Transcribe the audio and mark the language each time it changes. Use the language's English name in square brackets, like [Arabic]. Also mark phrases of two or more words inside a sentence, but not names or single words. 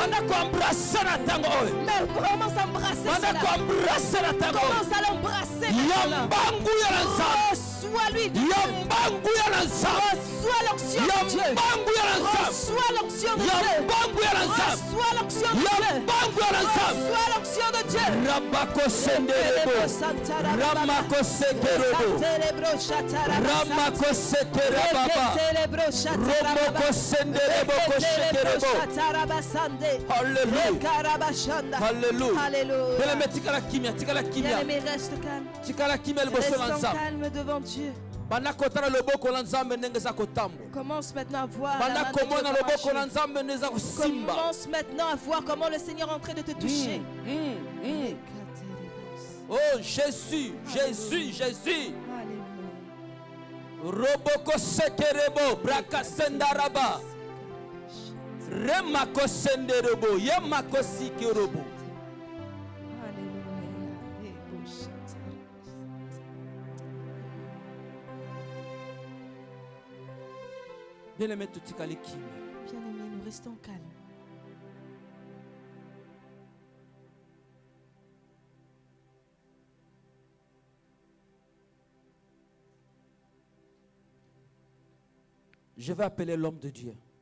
[French] Mais commence à embrasser cela. Commence à l'embrasser maintenant. Reçois lui de Dieu. Reçois l'onction de Dieu. Reçois l'onction de Dieu. Reçois l'onction de Dieu. Reçois l'onction de Dieu. Rabako senderebo. Ramako sekerebo. Ramako sekerababa. Romoko senderebo koshekerebo. Alléluia. Alléluia. Alléluia. [Lingala] Bien-aimé, tikala kimia, tikala kimia. [French] Bien-aimé, reste calme. [Lingala] Tikala kimia liboso [French] Reste [Lingala] na [French] en [Lingala] Nzambe. [French] calme devant Dieu. [Lingala] Bana kotala loboko la Nzambe ndenge za kotambo. [French] Commence maintenant à voir la [Lingala] Bana [French] main de Dieu [Lingala] komona loboko la [French] marcher. [Lingala] Nzambe ndenge za kosimba. [French] Commence maintenant à voir comment le Seigneur est en train de te toucher. Oh Jésus, Jésus, Jésus. Roboko sekerebo, braka sendaraba. Remako senderebo, yemako sikerobo. Bien-aimé, Bien-aimés, nous restons calmes. Je vais appeler l'homme de Dieu.